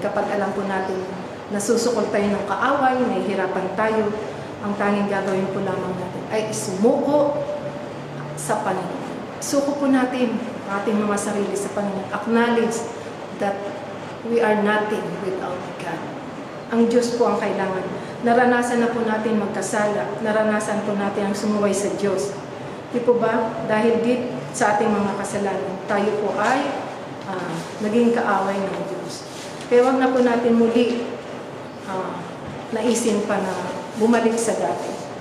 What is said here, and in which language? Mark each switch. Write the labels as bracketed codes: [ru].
[tl] Kapag alam po natin nasusukol tayo ng kaaway, nahihirapan tayo, ang tanging gagawin po lamang natin ay isumuko sa Panginoon. Suko po natin ang ating mga sarili sa Panginoon. [en] Acknowledge that we are nothing without God. [tl] Ang Diyos po ang kailangan. Naranasan na po natin magkasala. Naranasan po natin ang sumuway sa Diyos. Di po ba? Dahil sa ating mga kasalanan, tayo po ay naging kaaway ng Diyos. Kaya wag na po natin muli naisin pa na bumalik sa dati.